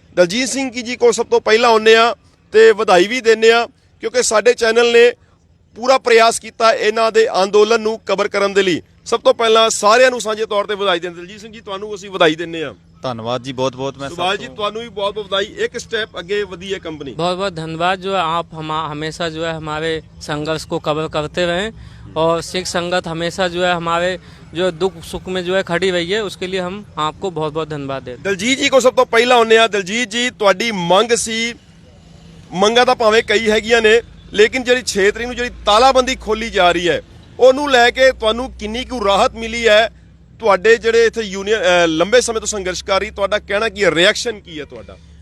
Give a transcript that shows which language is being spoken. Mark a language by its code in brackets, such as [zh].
[pa] ਦਲਜੀਤ ਸਿੰਘ ਜੀ ਕੋਲ ਸਭ ਤੋਂ ਪਹਿਲਾਂ ਆਉਂਦੇ ਆ ਤੇ ਵਧਾਈ ਵੀ ਦਿੰਦੇ ਆ ਕਿਉਂਕਿ ਸਾਡੇ ਚੈਨਲ ਨੇ ਪੂਰਾ ਪ੍ਰਯਾਸ ਕੀਤਾ ਇਹਨਾਂ ਦੇ ਅੰਦੋਲਨ ਨੂੰ ਕਵਰ ਕਰਨ ਦੇ ਲਈ। ਸਭ ਤੋਂ ਪਹਿਲਾਂ ਸਾਰਿਆਂ ਨੂੰ ਸਾਂਝੇ ਤੌਰ ਤੇ ਵਧਾਈ ਦਿੰਦੇ। ਦਲਜੀਤ ਸਿੰਘ ਜੀ, ਤੁਹਾਨੂੰ ਅਸੀਂ ਵਧਾਈ ਦਿੰਦੇ ਆ। [hi] धन्यवाद जी, बहुत बहुत। मैं [pa] सुभाष जी ਤੁਹਾਨੂੰ ਵੀ ਬਹੁਤ ਬਹੁਤ ਵਧਾਈ। ਇੱਕ ਸਟੈਪ ਅੱਗੇ ਵਧੀ ਹੈ ਕੰਪਨੀ। [hi] बहुत बहुत धन्यवाद जो है आप हमेशा जो है हमारे संघर्ष को कवर करते रहें और सिख संगत हमेशा जो है हमारे जो दुख सुख में जो है खड़ी रही है, उसके लिए हम आपको बहुत बहुत धन्यवाद देते हैं। [pa] ਦਲਜੀਤ ਜੀ ਕੋ ਸਭ ਤੋਂ ਪਹਿਲਾਂ ਆਉਂਦੇ ਆ। ਦਲਜੀਤ ਜੀ, ਤੁਹਾਡੀ ਮੰਗ ਸੀ, ਮੰਗਾਂ ਤਾਂ ਭਾਵੇਂ ਕਈ ਹੈਗੀਆਂ ਨੇ, ਲੇਕਿਨ ਜਿਹੜੀ 6 ਤਰੀਕ ਨੂੰ ਜਿਹੜੀ ਤਾਲਾਬੰਦੀ ਖੋਲੀ ਜਾ ਰਹੀ ਹੈ ਉਹਨੂੰ ਲੈ ਕੇ ਤੁਹਾਨੂੰ ਕਿੰਨੀ ਕੁ ਰਾਹਤ ਮਿਲੀ ਹੈ? ਤੁਹਾਡੇ ਜਿਹੜੇ ਇੱਥੇ ਯੂਨੀਅਨ ਲੰਬੇ ਸਮੇਂ ਤੋਂ ਸੰਘਰਸ਼ ਕਰ ਰਹੀ, ਤੁਹਾਡਾ ਕਹਿਣਾ ਕੀ ਹੈ, ਰਿਐਕਸ਼ਨ ਕੀ ਹੈ ਤੁਹਾਡਾ?